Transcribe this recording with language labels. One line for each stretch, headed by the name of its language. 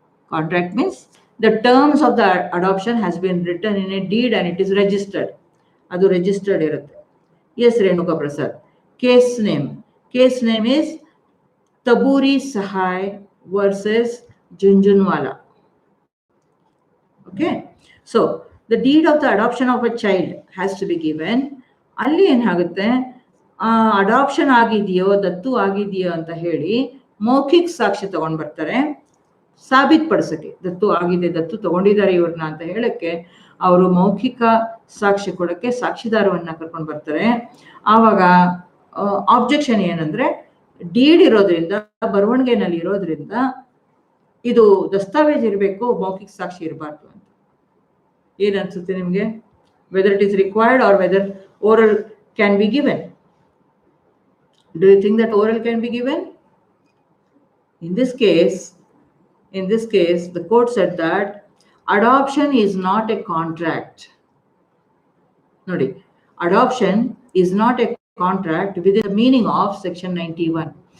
English: Contract means the terms of the adoption has been written in a deed and it is registered.
Kannada: ಅದು registered ಇರುತ್ತೆ. S Renuka Prasad.
English: case name is
Kannada: ತಬೂರಿ ಸಹಾಯ್ versus Jhunjhunwala.
English: Okay, so the deed of the adoption of a child has to be given.
Kannada: ಅಲ್ಲಿ ಏನಾಗುತ್ತೆ, adoption ಆಗಿದೆಯೋ ದತ್ತು ಆಗಿದೆಯೋ ಅಂತ ಹೇಳಿ ಮೌಖಿಕ ಸಾಕ್ಷಿ ತಗೊಂಡ್ ಬರ್ತಾರೆ ಸಾಬೀತ್ಪಡಿಸಕ್ಕೆ. ದತ್ತು ಆಗಿದೆ, ದತ್ತು ತಗೊಂಡಿದ್ದಾರೆ ಇವ್ರನ್ನ ಅಂತ ಹೇಳಕ್ಕೆ ಅವರು ಮೌಖಿಕ ಸಾಕ್ಷಿ ಕೊಡಕ್ಕೆ ಸಾಕ್ಷಿದಾರವನ್ನ ಕರ್ಕೊಂಡು ಬರ್ತಾರೆ. ಆವಾಗ ಆಬ್ಜೆಕ್ಷನ್ ಏನಂದ್ರೆ ಡೀಡ್ ಇರೋದ್ರಿಂದ, ಬರವಣಿಗೆನಲ್ಲಿ ಇರೋದ್ರಿಂದ ಇದು ದಸ್ತಾವೇಜ್ ಇರಬೇಕು, ಮೌಖಿಕ ಸಾಕ್ಷಿ ಇರಬಾರ್ದು ಅಂತ. ಏನ್ ಅನ್ಸುತ್ತೆ ನಿಮ್ಗೆ?
English: Whether it is required or whether oral can be given? Do you think that oral can be given? In this case, the court said that adoption is not a contract.
Kannada: Nodi,
English: adoption is not a contract within the meaning of section 91.